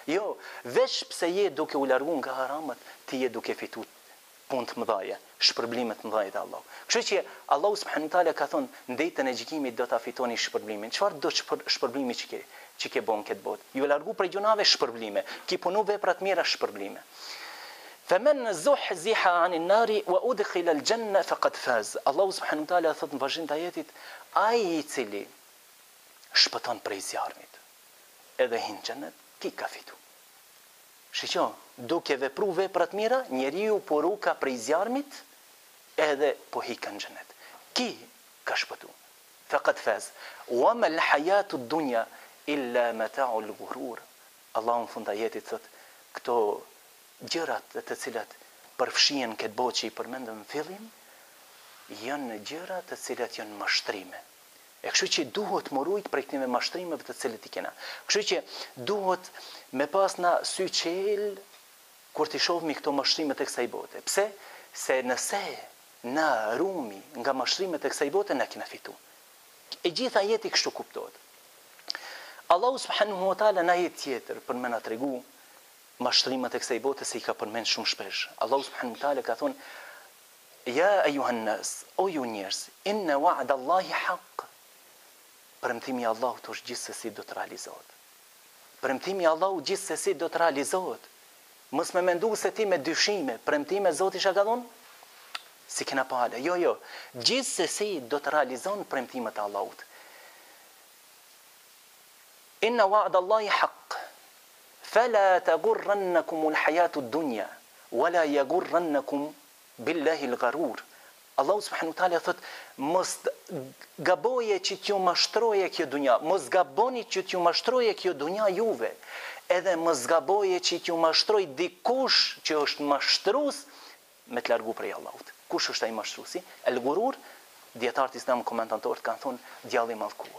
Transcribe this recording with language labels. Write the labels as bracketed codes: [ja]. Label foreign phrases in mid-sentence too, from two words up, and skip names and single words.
[sq] Jo, veç pse je duke u larguar nga haramat, ti je duke fituar punë të mëdha, shpërblime të mëdha të Allahut. Kështu që Allahu [ar] سبحانه وتعالى [sq] ka thonë në ditën e gjykimit do ta fitoni shpërblimin. Çfarë do shpërblimi që ke bën këtë botë? Ju largu prej gjunave shpërblime, ki punu vepra të mira shpërblime. [ar] فمن زحزح عن النار وأدخل الجنة فقد فاز. [sq] Allahu [ar] سبحانه وتعالى [sq] thot në vazhdim të ajetit, ai i cili shpëton prej zjarmit edhe hin xhenet, ki ka fitu. Shiqo, duke vepru vepra të mira, njeriu po ruka prej zjarmit edhe po hikën xhenet. Ki ka shpëtu. [ar] فقد فاز. وما الحياة الدنيا إلا متاع الغرور. [sq] Allahu në fund ajetit thot, këto gjërat të cilat përfshihen këtë botë që i përmendëm në fillim, janë gjëra të cilat janë mashtrime. E kështu që duhet më rujt prej këtyre mashtrimeve të cilat i kena. Kështu që duhet me pas na sy qel kur t'i shohmi këto mashtrimet e kësaj bote. Pse? Se nëse na rumi nga mashtrimet e kësaj bote, na kena fitu. E gjitha jeti kështu kuptohet. Allahu [ar] سبحانه وتعالى [sq] në ajet tjetër për më na tregu mashtrimet e kësaj bote se I ka përmend shumë shpesh. Allahu [ar] سبحانه وتعالى [sq] ka thonë: [ar] يا أيها الناس, [sq] o ju njerëz, [ar] إن وعد الله حق. [sq] Premtimi I Allahut është gjithsesi do të realizohet. Premtimi I Allahut gjithsesi do të realizohet. Mos më mendu se ti me dyshime, premtime Zoti ka dhënë? Si kena pale. Jo. Gjithsesi do të realizon premtimet e Allahut. [ar] إن وعد الله حق. فلا تغرنكم الحياة الدنيا ولا يغرنكم بالله الغرور. [sq] Allahu [ar] سبحانه وتعالى [sq] thot: mos gaboje që t'ju mashtroje kjo dunja, mos gaboni që t'ju mashtroje kjo dunja juve, edhe mos gaboje që t'ju mashtroj dikush që është mashtrues me të largu prej Allahut. Kush është ai mashtruesi? El-ghurur, dietarët islam komentatorët kanë thonë djalli I mallkuar.